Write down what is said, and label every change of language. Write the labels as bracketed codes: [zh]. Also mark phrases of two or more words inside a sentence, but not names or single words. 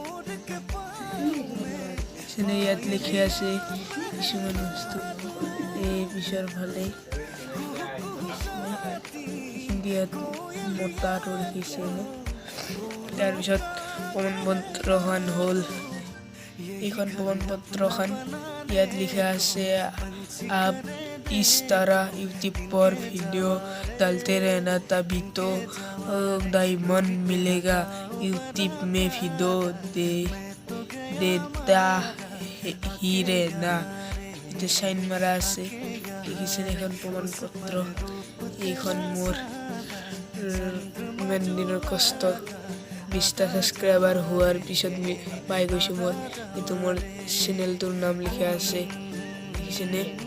[as] ইয়াত লিখি আছে কিছুমান বস্তু, এই পিছৰ ফালে হিন্দীত মোটাটো লিখিছে। তাৰপিছত প্ৰমাণপত্ৰখন হ'ল এইখন প্ৰমাণপত্ৰখন। ইয়াত লিখা আছে [hi] আপ इस तरह यूट्यूब पर वीडियो डालते रहना तभी तो डायमंड मिलेगा। यूट्यूब में वीडियो देता ही रहना। [as] এটা সাইন মাৰা আছে, দেখিছেনে এখন প্ৰমাণপত্ৰ। এইখন মোৰ ইমান দিনৰ কষ্ট, 20টা ছাবস্ক্ৰাইবাৰ হোৱাৰ পিছত পাই গৈছোঁ মই। এইটো মোৰ চেনেলটোৰ নাম লিখা আছে, দেখিছেনে।